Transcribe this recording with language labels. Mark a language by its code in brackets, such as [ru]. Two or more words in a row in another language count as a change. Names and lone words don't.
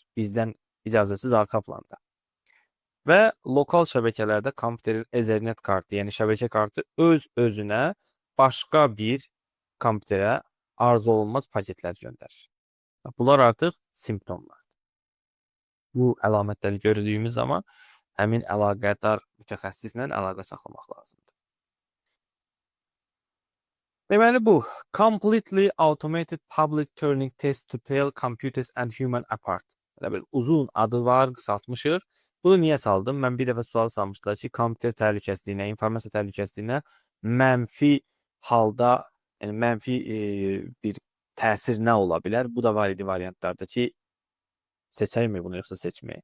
[az] Bizdən icazəsiz arxa planda. Və lokal şəbəkələrdə kompüterin Ethernet kartı, yəni şəbəkə kartı öz-özünə başqa bir kompüterə arzu olunmaz paketlər göndərir. Bunlar artıq simptomlardır. Bu əlamətləri gördüyümüz zaman həmin əlaqədar mütəxəssislə əlaqə saxlamaq lazımdır. Deməli bu, [en] completely automated public turning test to tell computers and human apart. [az] Elə bir uzun adı var, qısaltmışıq. Bunu niyə saldım? Mən bir dəfə sual salmışdılar ki, kompüter təhlükəsizliyinə, informasiya təhlükəsizliyinə mənfi halda, yəni mənfi bir təsir nə ola bilər? Bu da var idi variantlarda ki, seçəkmi bunu yoxsa seçməyi?